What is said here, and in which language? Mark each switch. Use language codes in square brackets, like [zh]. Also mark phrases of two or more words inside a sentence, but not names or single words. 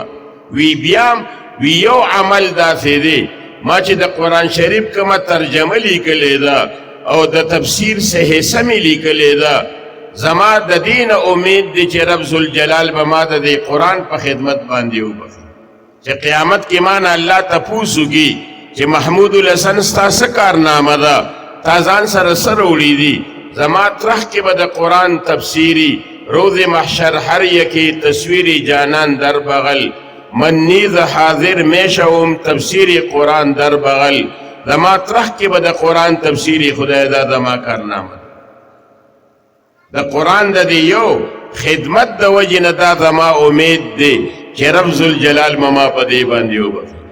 [ps] وی بیا وی یو عمل داسې دی ما چې د قرآن شریف کومه ترجمه لیکلې ده او د تفسیر صحیح سمې لیکلې ده، زما د دین امید دی چې رب ذوالجلال به ما د دې قرآن په خدمت باندې وبخي، چې قیامت کې ما نه الله تپوس وکړي چې محمود الحسن ستا څه کارنامه ده، تا ځان سره څه راوړي دي. زما ترخ کې به د قرآن تفسیری، [fa] روز محشر هر یکی تصویری جانان در بغل، من نیز حاضر میشوم تفسیری قرآن در بغل. [ps] زما ترخ کې به د قرآن تفسیری خدای دا زما کارنامه ده. د قرآن د دې یو خدمت د وجې نه دا زما امید دی چې رب ذوالجلال مما په دې باندې وبخي